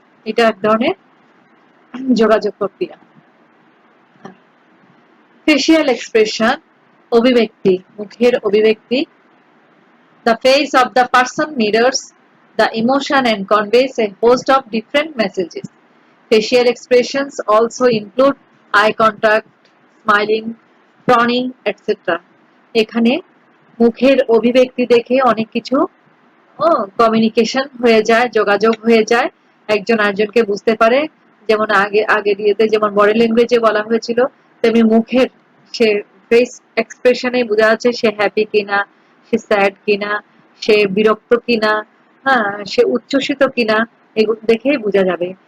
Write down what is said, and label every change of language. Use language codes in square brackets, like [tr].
[bn] এটা এক ধরনের যোগাযোগ প্রক্রিয়া. ফেসিয়াল এক্সপ্রেশন, অভিব্যক্তি, মুখের অভিব্যক্তি. [en] The face of the person mirrors the emotion and conveys a host of different messages. Facial expressions also include eye contact, smiling, frowning, etc. [bn] এখানে মুখের অভিব্যক্তি দেখে অনেক কিছু কমিউনিকেশন হয়ে যায়, যোগাযোগ হয়ে যায়, একজন আরেকজনকে বুঝতে পারে. যেমন আগে দিয়েতে যেমন বডি ল্যাঙ্গুয়েজে বলা হয়েছিল, তেমনি মুখের সে ফেস এক্সপ্রেশনে বোঝা যাচ্ছে সে হ্যাপি কিনা, সে স্যাড কিনা, সে বিরক্ত কিনা, হ্যাঁ, সে উচ্ছ্বসিত কিনা, এগুলো দেখেই বোঝা যাবে.